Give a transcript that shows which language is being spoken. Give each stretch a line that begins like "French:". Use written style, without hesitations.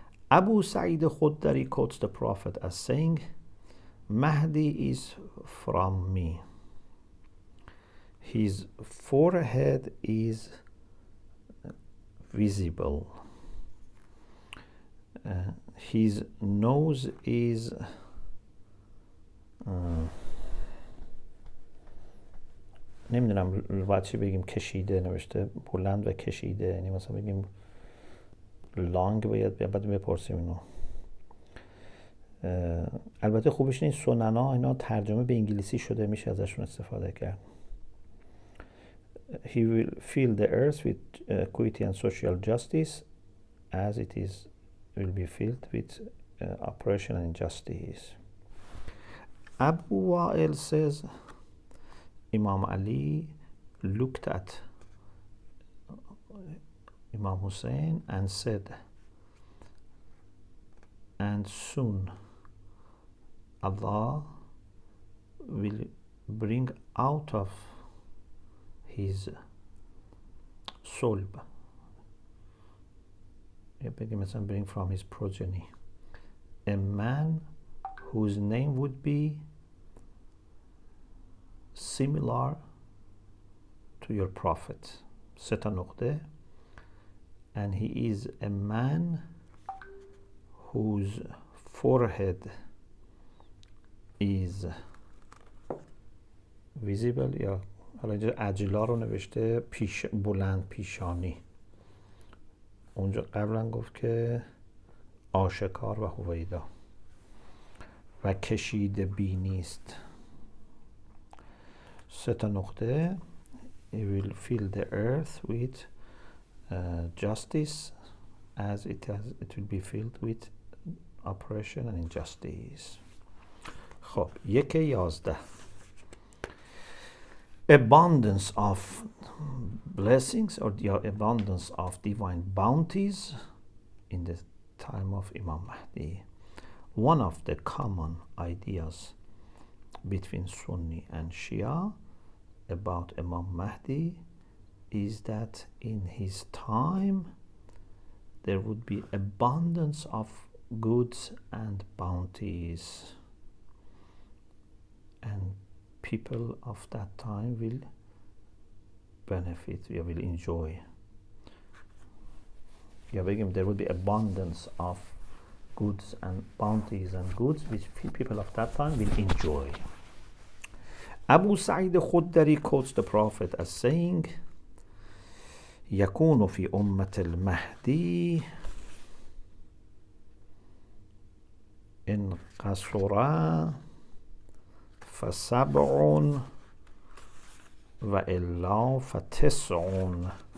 English: Abu Sa'id Khudri quotes the Prophet as saying, Mahdi is from me. His forehead is visible. His nose is
Persian: نمیدونم باید چی بگیم، کشیده نوشته بلند و کشیده، یعنی مثلا بگیم لانگ باید بپرسیم اینو. البته خوبش این سننا اینا ترجمه به انگلیسی شده، میشه ازشون استفاده کرد.
English: He will fill the earth with equity and social justice as it is will be filled with oppression and injustice. Abu Wa'il says Imam Ali looked at Imam Hussein and said, and soon Allah will bring out of his sulb, bring from his progeny, a man whose name would be similar to your prophet.
Persian: Seta nuqte,
English: and he is a man whose forehead is visible.
Persian: یا حالا اینجا اجلا رو نوشته بلند پیشانی، اونجا قبلا گفت که آشکار و هویدا، و کشیده بینی است. سه تا نقطه.
English: He will fill the earth with justice as it will be filled with oppression and injustice. خب 1:11 abundance of blessings or the abundance of divine bounties in the time of Imam Mahdi. One of the common ideas between Sunni and Shia about Imam Mahdi is that in his time there would be abundance of goods and bounties, and people of that time will benefit, will enjoy. There will be abundance of goods and bounties and goods which people of that time will enjoy. Abu Sa'id Khudri quotes the Prophet as saying,
Arabic: يكون في أمة المهدي إن قصر فسبع وإلا فتسع.